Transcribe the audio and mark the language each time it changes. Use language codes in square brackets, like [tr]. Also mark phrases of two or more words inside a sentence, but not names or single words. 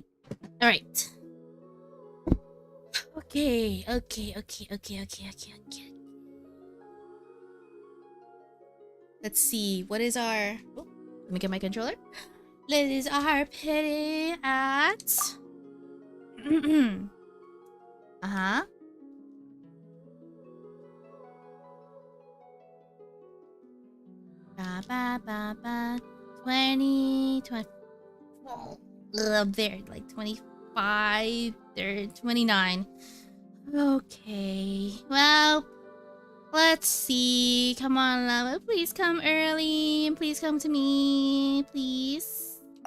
[en] Alright. Okay. Let's see, what is our... Oh, let me get my controller. What is our pity at... Uh-huh. Ba ba ba 20 up there, like 25 29. Okay, well, let's see. Come on, Llama, please come early, please come to me, please.